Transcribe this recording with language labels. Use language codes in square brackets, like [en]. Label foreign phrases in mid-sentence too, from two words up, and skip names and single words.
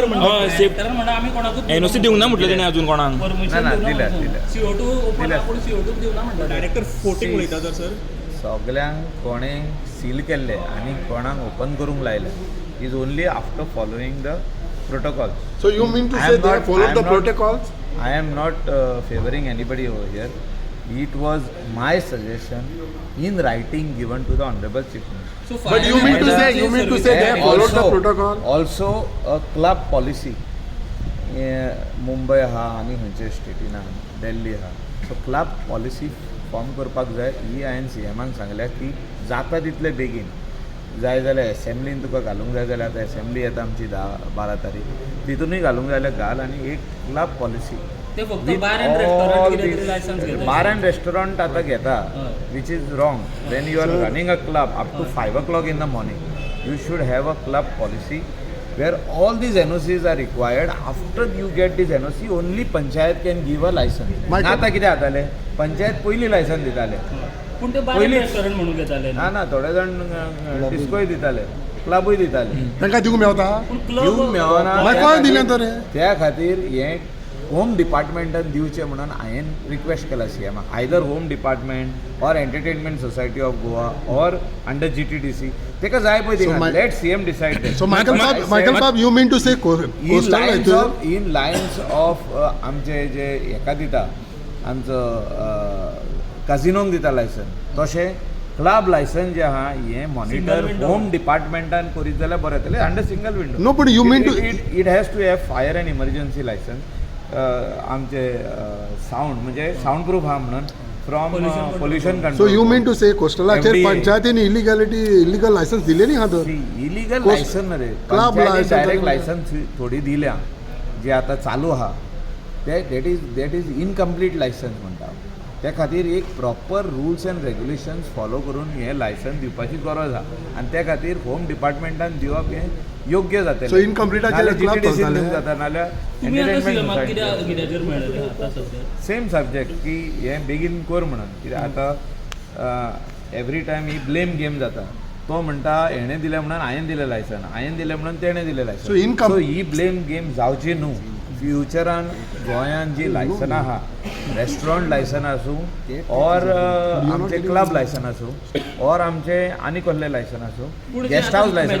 [kok] म्हणा आम्ही कोणाकूच एनओसी दिवंक ना म्हटलं तेणे अजून कोणाक ना दिल्या CO2 ओपन आपण CO2 दिवना म्हणलं डायरेक्टर फोटिंग उलयता तर सर सगळ्यांक कोणें सील केल्ले आनी कोणाक ओपन करूंक लायले [en] is only after following the protocol. So you mean to say they have followed the protocols? I am not favoring anybody over here. It was my suggestion in writing given to the Honorable Chief Minister. So But you mean to say they have followed the protocol? Also a club policy. [kok] मुंबय आहा आनी खंयचे स्टेटीन आहा दिल्ली आहा [en] so club policy form [kok] करपाक जाय ही हांवें सीएमाक सांगल्या की जाता तितले बेगीन जाय जाल्यार एसेंब्लीन तुका घालूंक जाय जाल्यार आतां एसेंब्ली येता आमची 10-12 तारीख तितूनय घालूंक जाय जाल्यार घाल आनी एक [en] club policy [kok] ते फक्त [en] bar and restaurant [kok] कितें तरी लायसन्स घेता [en] bar and restaurant [kok] आतां घेता [en] which is wrong when you are running a club up to 5 o'clock in the morning you should have a club policy where all these NOCs are required. After you get this NOC only panchayat can give a license. [kok] आता कितें जातालें पंचायत पयलीं लायसन दिताले पूण ते [en] bar and restaurant [kok] म्हणून घेताले ना थोडे जाण डिस्कोय दिताले क्लबूय दिताले तांकां दिवंक मेवता दिवंक मेळना मागीर कोण दिलें तर त्या खातीर हें होम डिपार्टमेंटान दिवचें म्हणून हांवें रिक्वेस्ट केला सीएमाक [en] either home department or Entertainment Society of Goa or under GTDC [kok] तेका जाय पळय थिंगा [en] let CM decide So Michael Bob, you mean to say coastal in lines of [kok] आमचे जे हेका दिता आमचो काजिनोंक दिता लायसन तशें क्लब लायसन जे आहा हें मॉनिटर होम डिपार्टमेंटान करीत जाल्यार बरें जातलें [en] under single window. No, but you mean to it has to have fire and emergency licence [kok] आमचे साऊंड म्हणजे [en] sound proof [kok] आहा म्हणून [en] from pollution So कंट्रोल. you mean to say कोस्टलाचेर FDA. [kok] पंचायतीन [en] illegal licences [kok] दिले न्ही हां तर इलिगल [en] Coast- [kok] लायसन रे [en] Club license [kok] डायरेक्ट आहे. लायसन्स थोडी दिल्या जे आतां चालू आहा ते [en] that is incomplete licence [kok] म्हणटा त्या खातीर एक [en] proper rules and regulations follow [kok] करून हें लायसन दिवपाची गरज आहा आनी त्या खातीर होम डिपार्टमेंटान दिवप हें योग्य जातलें. [en] So incomplete GTDC club [kok] दिवंक चलताले. जाता नाल्यार तुम्ही आता एंटरटेनमेंट सीएमाक सोसायटी कित्याचेर मेळ्ळले आतां सध्या [en] same subject [kok] की हें बेगीन कर म्हणून कित्याक आतां [en] every time [kok] ही [en] blame game [kok] जाता तो म्हणटा हेणें दिलें म्हणून हांवें दिलें लायसन हांवें दिलें म्हणून तेणें दिलें [en] So [kok] लायसन सो ही [en] blame game [kok] जावची न्हू फ्युचरान गोंयान जी लायसनां आहा [en] restaurant licence [kok] आसूं ऑर आमचे [en] club licence [kok] आसूं ऑर आमचे आनी कसलें लायसन आसूं [en] guest house licence